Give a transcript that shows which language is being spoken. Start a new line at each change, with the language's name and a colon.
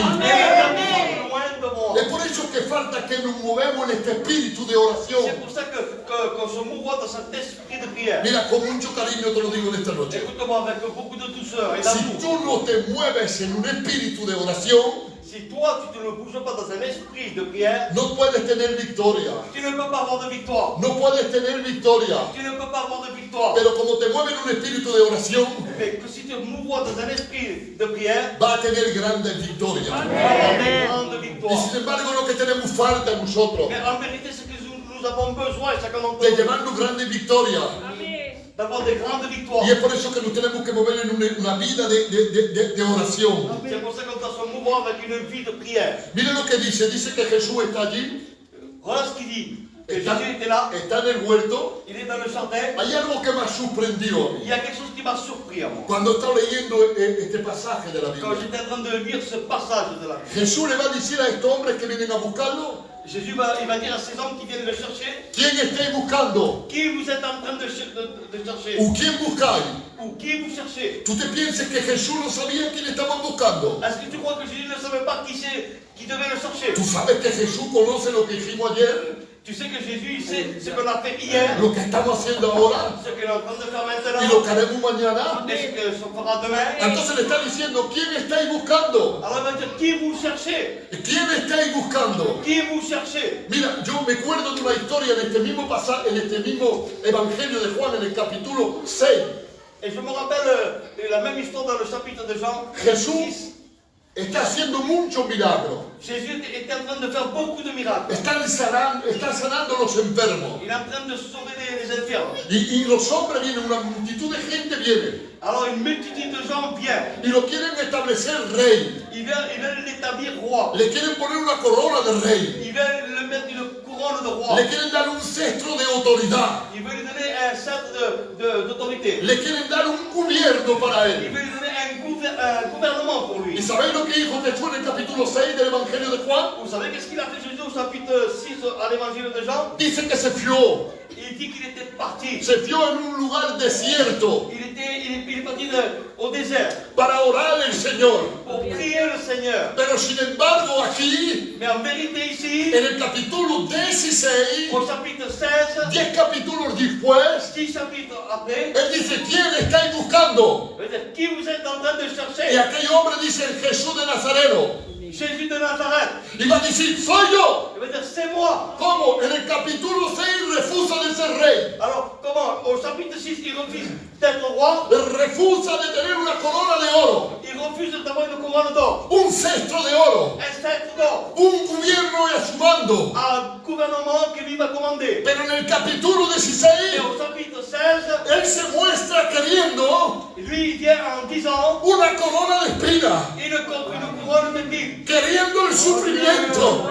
French: Et le diable est loin de moi.
Spanish: Es por eso que falta que nos movemos en este espíritu de oración.
French: C'est pour ça qu'on se mouvoie dans cet esprit de prière.
Spanish: Mira, con mucho cariño te lo digo en esta noche.
French: Écoute-moi avec beaucoup de douceur et
Spanish: Si
French: d'amour.
Spanish: tú no te mueves en un espíritu de oración,
French: Si toi, tu ne bouges pas dans un esprit de prière,
Spanish: no puedes tener victoria.
French: tu ne peux pas avoir de victoire.
Spanish: No puedes tener victoria.
French: Tu ne peux pas avoir de victoire.
Spanish: Pero como te mueves en un espíritu de oración,
French: Mais que si tu mouvoies dans un esprit de prière,
Spanish: va a tener grandes victorias.
French: tu vas avoir de grandes
Spanish: Y
French: victoires.
Spanish: sin embargo, lo que tenemos falta nosotros,
French: Mais en vérité, ce que nous avons besoin, chacun d'entre
Spanish: de
French: nous,
Spanish: llevarnos grandes victorias.
French: d'avoir des grandes victoires.
Spanish: Y es por eso que nos tenemos que mover en una vida de oración.
French: C'est pour ça qu'on doit se mouvoir avec une vie de prière.
Spanish: Miren lo que dice que Jesús está allí,
French: Voilà ce qu'il dit. Que
Spanish: está,
French: Jésus était là,
Spanish: está en el huerto.
French: il est dans le jardin.
Spanish: Hay algo que me ha sorprendido a mí.
French: Il y a quelque chose qui m'a surpris à moi.
Spanish: Cuando estaba leyendo este pasaje de la
French: Quand
Spanish: Biblia,
French: j'étais en train de lire ce passage de la Bible,
Spanish: Jesús le va a decir a estos hombres que vienen a buscarlo,
French: Jésus il va dire à ces hommes qui viennent le chercher,
Spanish: ¿quién estáis buscando?
French: qui vous êtes en train de chercher?
Spanish: ¿O quién buscáis?
French: Ou qui vous cherchez?
Spanish: ¿Tú te piensas que Jesús no sabía quién estaban buscando?
French: Est-ce que tu crois que Jésus ne savait pas qui devait le chercher?
Spanish: ¿Tú sabes que Jesús conoce lo que hicimos ayer?
French: Tu sais que Jésus il sait ce qu'on a fait hier,
Spanish: Lo que estamos haciendo ahora
French: ce qu'on est en train de faire
Spanish: y
French: maintenant,
Spanish: lo que haremos mañana.
French: et ce qu'on fera demain.
Spanish: Entonces le está diciendo, ¿quién estáis buscando?
French: Alors il va dire, qui vous cherchez?
Spanish: ¿Quién estáis buscando?
French: Qui vous cherchez?
Spanish: Mira, yo me acuerdo de una historia en este mismo pasaje, en este mismo Evangelio de Juan, en el capítulo 6.
French: Et je me rappelle la même histoire dans le chapitre de Jean.
Spanish: Jesús está haciendo muchos milagros.
French: Jésus était en train de faire beaucoup de miracles.
Spanish: Está sanando los enfermos.
French: Il est en train de sauver les enfermes.
Spanish: Y los hombres vienen, una multitud de gente viene.
French: Alors une multitude de gens viennent.
Spanish: Y lo quieren establecer rey.
French: Ils veulent l'établir roi.
Spanish: Le quieren poner una corona de rey.
French: Ils veulent le mettre une couronne de roi.
Spanish: Le quieren dar un cetro de autoridad.
French: Ils veulent lui donner un centre d'autorité.
Spanish: Le quieren dar un gobierno para
French: Ils
Spanish: él.
French: veulent lui donner un gouvernement pour lui.
Spanish: ¿Y sabéis lo que dijo Jesús en el capítulo 6 del Evangelio de Juan?
French: Vous savez qu'est-ce qu'il a fait Jésus au chapitre 6 à l'évangile de Jean?
Spanish: Dice que se fió.
French: Il dit qu'il était parti.
Spanish: Se fió en un lugar desierto
French: Il est parti au désert
Spanish: para orar al Señor.
French: pour prier le Seigneur.
Spanish: Pero sin embargo aquí,
French: Mais en vérité ici,
Spanish: en el capítulo 16,
French: au chapitre 16,
Spanish: 10 capítulos después,
French: 10 chapitres après,
Spanish: él dice, ¿quién estáis buscando?
French: peut-être qui vous êtes en train de
Spanish: Y
French: chercher?
Spanish: aquel hombre dice, Jesús de Nazareno.
French: Jésus de Nazareth.
Spanish: Y va a decir, soy yo.
French: Il va dire, c'est moi.
Spanish: ¿Cómo? En el capítulo 6 refusa de ser rey.
French: Alors, comment? Au chapitre 6, il refuse d'être roi.
Spanish: Refusa de tener una corona de oro.
French: Il refuse d'avoir une couronne d'or.
Spanish: Un cetro de oro.
French: Un cetre d'or.
Spanish: Un gobierno a su mando.
French: Un gouvernement qui lui va commander.
Spanish: Pero en el capítulo
French: Et
Spanish: 16,
French: au chapitre 16,
Spanish: él se muestra queriendo
French: lui, il vient en disant
Spanish: una corona de espina.
French: une couronne de vie.
Spanish: Queriendo el sufrimiento.